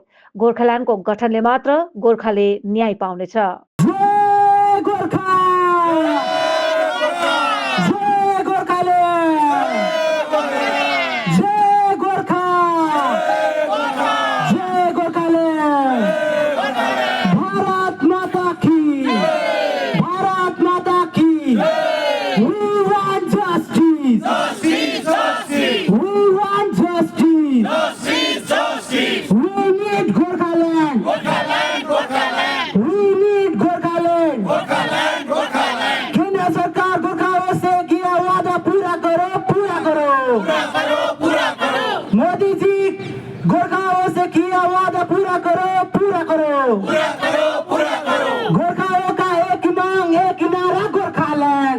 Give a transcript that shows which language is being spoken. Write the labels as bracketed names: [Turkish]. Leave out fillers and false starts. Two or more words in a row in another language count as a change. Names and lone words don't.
[Nepali] गोर्खाल्यान्डको गठनले मात्र गोर्खाले न्याय पाउनेछ। जय गोर्खा, जय गोर्खाले, जय गोर्खा, जय गोर्खाले। [Hindi] भारत माता की, भारत माता की। [English] We want justice, we want justice, we need Gorkhaland, we need Gorkhaland। [Hindi] केंद्र सरकार गोरखाओं से किया वादा पूरा करो, पूरा करो। मोदी जी गोरखाओं से किया वादा पूरा करो, पूरा करो। गोरखाओं का एक मांग, एक नारा गोरखालैंड।